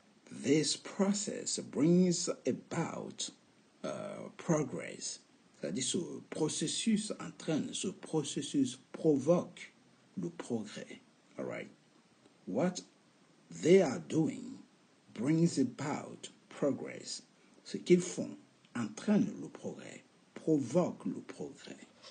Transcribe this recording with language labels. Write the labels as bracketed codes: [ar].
[en] This process brings about progress. [fr] C'est-à-dire ce processus entraîne, ce processus provoque le progrès. [en] All right? What they are doing brings about progress. [fr] Ce qu'ils font entraîne le progrès, provoque le progrès.